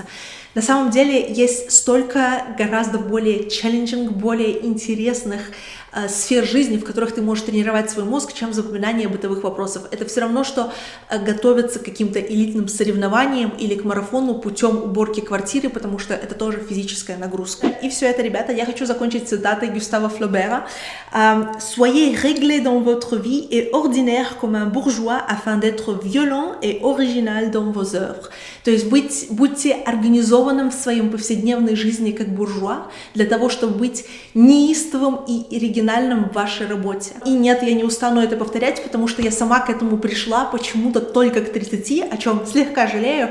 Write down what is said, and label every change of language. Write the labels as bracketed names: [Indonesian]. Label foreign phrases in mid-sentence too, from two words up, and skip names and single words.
[Russian] На самом деле есть столько гораздо более challenging, более интересных сфер жизни, в которых ты можешь тренировать свой мозг, чем запоминание бытовых вопросов. Это все равно, что готовиться к каким-то элитным соревнованиям или к марафону путем уборки квартиры, потому что это тоже физическая нагрузка. И все это, ребята, я хочу закончить цитатой Гюстава Флобера. [French] «Soyez réglés dans votre vie et ordinaire comme un bourgeois afin d'être violent et original dans vos œuvres». [Russian] То есть будьте организованным в своем повседневной жизни как буржуа, для того, чтобы быть неистовым и оригинальным в вашей работе. И нет, я не устану это повторять, потому что я сама к этому пришла почему-то только к 30, о чем слегка жалею.